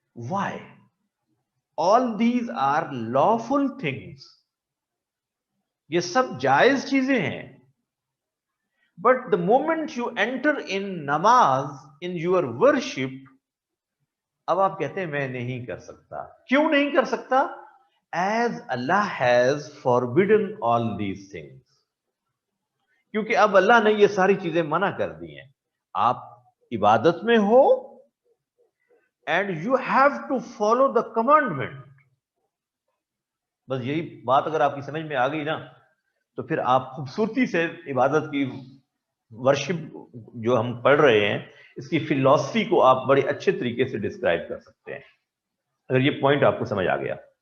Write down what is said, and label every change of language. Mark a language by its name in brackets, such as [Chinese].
[English] Why? All these are lawful things. [Urdu] یہ سب جائز چیزیں ہیں. [English] but the moment you enter in namaz, in your worship, [Urdu] اب آپ کہتے ہیں میں نہیں کر سکتا. کیوں نہیں کر سکتا؟ [English] As Allah has forbidden all these things. [Urdu] کیونکہ اب اللہ نے یہ ساری چیزیں منع کر دی ہیں. [English] آپ عبادت میں ہو and you have to follow the commandment. [Urdu] بس یہی بات اگر آپ کی سمجھ میں آ گئی نا تو پھر آپ خوبصورتی سے عبادت کی ورشپ جو ہم پڑھ رہے ہیں اس کی فلسفی کو آپ بڑے اچھے طریقے سے ڈسکرائب کر سکتے ہیں اگر یہ پوائنٹ آپ کو سمجھ آ گیا.